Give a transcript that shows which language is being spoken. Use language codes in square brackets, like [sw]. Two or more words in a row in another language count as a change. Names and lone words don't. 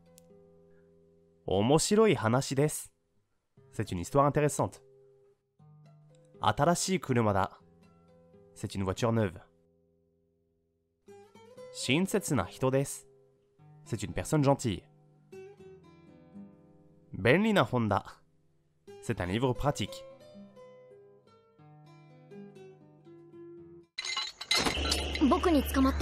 [fr] Voici quelques exemples. [ja] 面白い話です. [fr] C'est une histoire intéressante. [ja] 新しい車だ. [fr] C'est une voiture neuve. [ja] 親切な人です. [fr] C'est une personne gentille. [ja] 便利な本だ. [fr] C'est un livre pratique. [ja] 僕に掴まって.